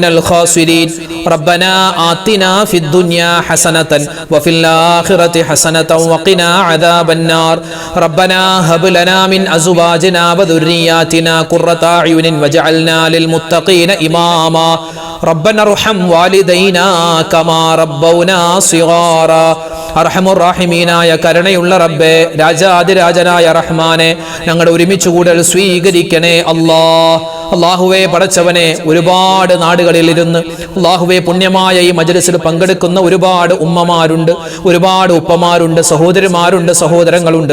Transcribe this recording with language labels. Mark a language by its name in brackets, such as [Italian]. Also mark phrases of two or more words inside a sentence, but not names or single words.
[Arabic] الخاسرين ربنا آتنا في الدنيا حسنة وفي الآخرة حسنة وقنا عذاب النار ربنا هب لنا من أزواجنا وذرياتنا قرة أعين واجعلنا للمتقين إماما ربنا ارحم والدينا كما ربونا صغارا [Malayalam] അർഹമുർറാഹിമീനായ കരുണയുള്ള റബ്ബേ, രാജാതിരാജനായ റഹ്മാനെ, ഞങ്ങളുടെ ഒരുമിച്ച് കൂടൽ സ്വീകരിക്കണേ അല്ലാഹുവേ പടച്ചവനെ, ഒരുപാട് നാടുകളിൽ ഇരുന്ന് അല്ലാഹുവേ പുണ്യമായ ഈ മജ്‌ലിസിൽ പങ്കെടുക്കുന്ന ഒരുപാട് ഉമ്മമാരുണ്ട്, ഒരുപാട് ഉപ്പമാരുണ്ട്, സഹോദരിമാരുണ്ട്, സഹോദരങ്ങളുണ്ട്.